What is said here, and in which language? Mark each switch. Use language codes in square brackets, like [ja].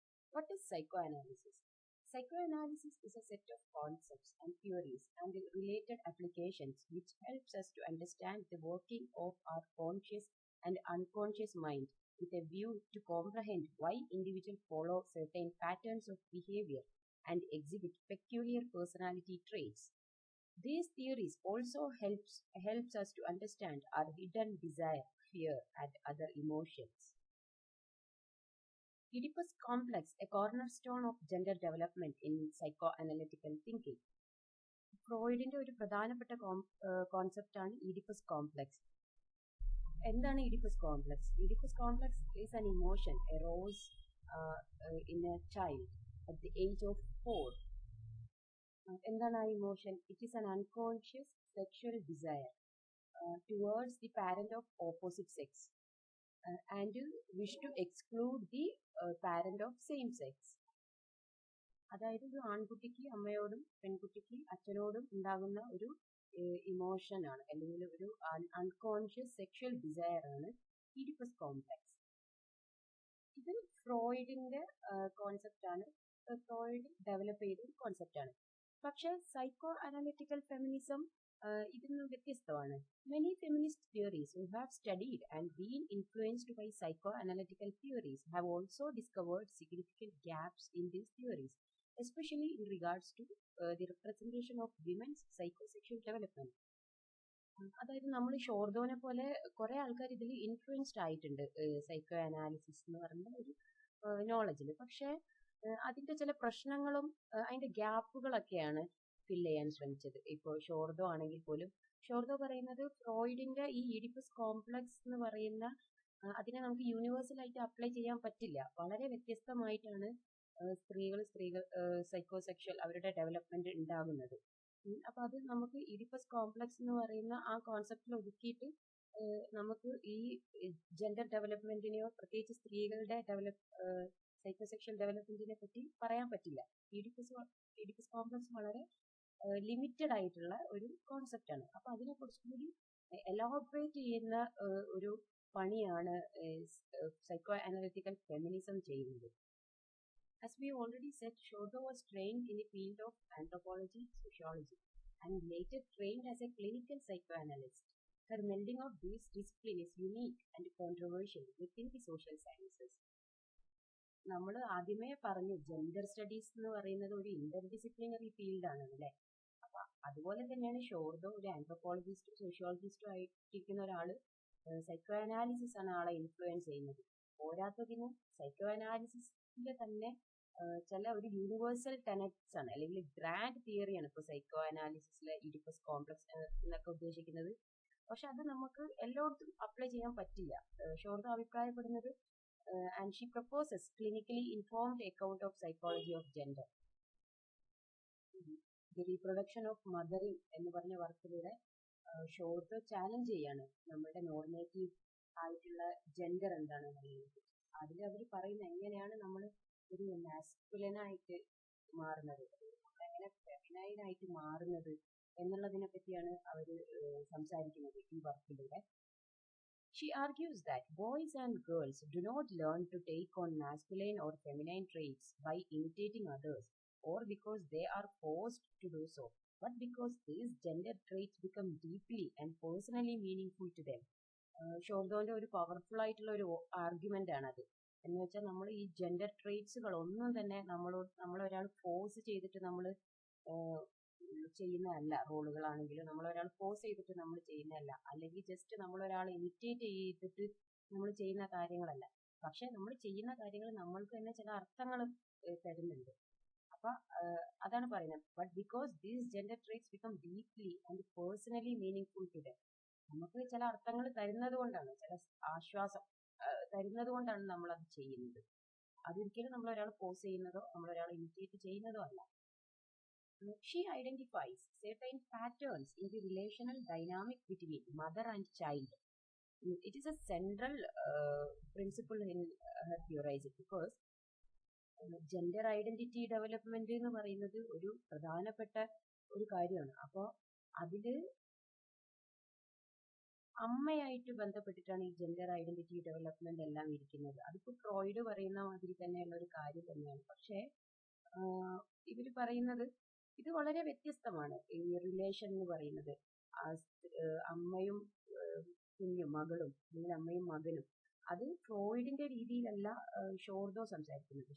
[en] What is psychoanalysis? Psychoanalysis is a set of concepts and theories and related applications which helps us to understand the working of our conscious and unconscious mind with a view to comprehend why individuals follow certain patterns of behavior and exhibit peculiar personality traits. These theories also helps us to understand our hidden desire, fear, and other emotions. Oedipus complex, a cornerstone of gender development in psychoanalytical thinking. [ml] ഫ്രോയിഡിന്റെ ഒരു പ്രധാനപ്പെട്ട കോൺസെപ്റ്റാണ് Oedipus complex. എന്താണ് Oedipus complex? [en] Oedipus complex is an emotion arose in a child at the age of 4. [ml] എന്താണ് ആ emotion? [en] It is an unconscious sexual desire towards the parent of opposite sex and wish to exclude the parent of same sex. [ml] അതായത് ഒരു ആൺകുട്ടിക്ക് അമ്മയോടും പെൺകുട്ടിക്ക് അച്ഛനോടും ഉണ്ടാകുന്ന ഒരു ഇമോഷനാണ്, അല്ലെങ്കിൽ ഒരു അൺകോൺഷ്യസ് സെക്ഷൽ ഡിസയർ ആണ് ഈഡിപ്പസ് കോംപ്ലക്സ്. ഇത് ഫ്രോയിഡിന്റെ കോൺസെപ്റ്റാണ്, ഫ്രോയിഡ് ഡെവലപ്പ് ചെയ്ത ഒരു കോൺസെപ്റ്റാണ്. പക്ഷെ സൈക്കോ അനാലിറ്റിക്കൽ ഫെമിനിസം ഇതിൽ നിന്ന് വ്യത്യസ്തമാണ്. [en] Many feminist theories who have studied and been influenced by psychoanalytical theories have also discovered significant gaps in these theories, especially in regards to the representation of women's psychosexual development. [ml] അതായത് നമ്മൾ ഷോർദോനെ പോലെ കുറെ ആൾക്കാർ ഇതിൽ influenced ആയിട്ടുണ്ട് psycho analysis എന്ന് പറയുന്ന ഒരു നോളജിൽ. പക്ഷെ അതിന്റെ ചില പ്രശ്നങ്ങളും അതിന്റെ ഗ്യാപ്പുകളൊക്കെയാണ് ഫിൽ ചെയ്യാൻ ശ്രമിച്ചത്. ഇപ്പോൾ ഷോർദോ ആണെങ്കിൽ പോലും ഷോർദോ പറയുന്നത് ഫ്രോയിഡിന്റെ ഈ ഈഡിപ്പസ് കോംപ്ലക്സ് എന്ന് പറയുന്ന അതിനെ നമുക്ക് യൂണിവേഴ്സൽ ആയിട്ട് അപ്ലൈ ചെയ്യാൻ പറ്റില്ല. വളരെ വ്യത്യസ്തമായിട്ടാണ് സ്ത്രീകൾ സൈക്കോസെക്ഷൽ അവരുടെ ഡെവലപ്മെന്റ് ഉണ്ടാകുന്നത്. അപ്പൊ അത് നമുക്ക് ഈഡിപ്പസ് കോംപ്ലക്സ് എന്ന് പറയുന്ന ആ കോൺസെപ്റ്റിൽ ഒതുക്കിയിട്ട് നമുക്ക് ഈ ജെൻഡർ ഡെവലപ്മെന്റിനെയോ പ്രത്യേകിച്ച് സ്ത്രീകളുടെ സൈക്കോസെക്ഷൽ ഡെവലപ്മെന്റിനെ പറ്റി പറയാൻ പറ്റില്ല. ഈഡിപ്പസ് കോംപ്ലക്സ് വളരെ ലിമിറ്റഡ് ആയിട്ടുള്ള ഒരു കോൺസെപ്റ്റ് ആണ്. അപ്പൊ അതിനെ കുറച്ചും കൂടി എലോബറേറ്റ് ചെയ്യുന്ന ഒരു പണിയാണ് സൈക്കോ അനാലിറ്റിക്കൽ ഫെമിനിസം ചെയ്യുന്നത്. [en] As we already said, Shodho was trained in the field of anthropology, sociology, and later trained as a clinical psychoanalyst. Her melding of these disciplines is unique and controversial within the social sciences. [ml] നമ്മൾ ആദ്യമേ പറഞ്ഞു gender studies എന്ന് പറയുന്നത് ഒരു interdisciplinary ഫീൽഡാണ് അല്ലേ. അപ്പൊ അതുപോലെ തന്നെയാണ് ഷോർദോ ഒരു ആന്ത്രോപോളജിസ്റ്റും സോഷ്യോളജിസ്റ്റും ആയിട്ടിരിക്കുന്ന ഒരാള് സൈക്കോ അനാലിസിസ് ആണ് ആളെ ഇൻഫ്ലുവൻസ് ചെയ്യുന്നത്. പോരാത്തതിന് സൈക്കോ അനാലിസിസിന്റെ തന്നെ ചില ഒരു യൂണിവേഴ്സൽ ടെനറ്റ്സ് ആണ്, അല്ലെങ്കിൽ ഗ്രാൻഡ് തിയറിയാണ് ഇപ്പോൾ സൈക്കോ അനാലിസിസിലെ ഈഡിപ്പസ് കോംപ്ലക്സ് എന്നൊക്കെ ഉദ്ദേശിക്കുന്നത്. പക്ഷെ അത് നമുക്ക് എല്ലായിടത്തും അപ്ലൈ ചെയ്യാൻ പറ്റില്ല. ഷോർദോ അഭിപ്രായപ്പെടുന്നത് [en] and she proposes clinically informed account of psychology of gender. The reproduction of mothering [ml] എന്ന് പറഞ്ഞ വർക്കിലൂടെ ഷോർദോ ചാലഞ്ച് ചെയ്യാണ് നമ്മുടെ നോർമേറ്റീവ് ആയിട്ടുള്ള ജെൻഡർ എന്താണെന്ന് പറയുന്നത്. അതിൽ അവർ പറയുന്നത് എങ്ങനെയാണ് നമ്മൾ ഒരു മാസ്കുലിനായിട്ട് മാറുന്നത്, എങ്ങനെ ഫെമിനൈനായിട്ട് മാറുന്നത് എന്നുള്ളതിനെ പറ്റിയാണ് അവർ സംസാരിക്കുന്നത് ഈ വർക്കിലൂടെ. [en] She argues that boys and girls do not learn to take on masculine or feminine traits by imitating others or because they are forced to do so, but because these gender traits become deeply and personally meaningful to them. [ml] ഷോർദോന്റെ ഒരു powerful ആയിട്ടുള്ള ഒരു argument ആണത്. എന്ന് വെച്ചാൽ നമ്മൾ ഈ gender ട്രേറ്റ്സുകൾ ഒന്നും തന്നെ നമ്മളൊരാൾ ഫോഴ്സ് ചെയ്തിട്ട് നമ്മൾ ചെയ്യുന്നതല്ല. റോളുകളാണെങ്കിലും നമ്മളൊരാൾ ഫോഴ്സ് ചെയ്തിട്ട് നമ്മൾ ചെയ്യുന്നതല്ല, അല്ലെങ്കിൽ ജസ്റ്റ് നമ്മളൊരാൾ ഇമിറ്റേറ്റ് ചെയ്തിട്ട് നമ്മൾ ചെയ്യുന്ന കാര്യങ്ങളല്ല. പക്ഷെ നമ്മൾ ചെയ്യുന്ന കാര്യങ്ങൾ നമ്മൾക്ക് തന്നെ ചില അർത്ഥങ്ങൾ തരുന്നുണ്ട്. അപ്പൊ അതാണ് പറയുന്നത്. [en] But because these gender traits become deeply and personally meaning to them. [ml] നമുക്ക് ചില അർത്ഥങ്ങൾ തരുന്നത് കൊണ്ടാണ്, ചില ആശ്വാസം തരുന്നത് കൊണ്ടാണ് നമ്മൾ അത് ചെയ്യുന്നത്. അതൊരിക്കലും നമ്മളൊരാൾ ഫോഴ്സ് ചെയ്യുന്നതോ നമ്മളൊരാൾ ഇമിറ്റേറ്റ് ചെയ്യുന്നതോ അല്ല. [en] She identifies certain patterns in the relational dynamic between mother and child. It is a central principle in her theorizing because gender identity development [ml] എന്ന് പറയുന്നത് ഒരു പ്രധാനപ്പെട്ട ഒരു കാര്യമാണ്. അപ്പോൾ അതില് അമ്മയായിട്ട് ബന്ധപ്പെട്ടിട്ടാണ് ഈ ജെൻഡർ ഐഡന്റിറ്റി ഡെവലപ്മെന്റ് എല്ലാം ഇരിക്കുന്നത്. അതിപ്പോ ഫ്രോയിഡ് പറയുന്ന മാതിരി തന്നെയുള്ള ഒരു കാര്യം തന്നെയാണ്. പക്ഷേ ഇവര് പറയുന്നത് ഇത് വളരെ വ്യത്യസ്തമാണ്. ഈ റിലേഷൻ എന്ന് പറയുന്നത് അമ്മയും കുഞ്ഞും മകളും അല്ലെങ്കിൽ അമ്മയും മകനും, അത് ഫ്രോയിഡിന്റെ രീതിയിലല്ല ഷോർദോ സംസാരിക്കുന്നത്.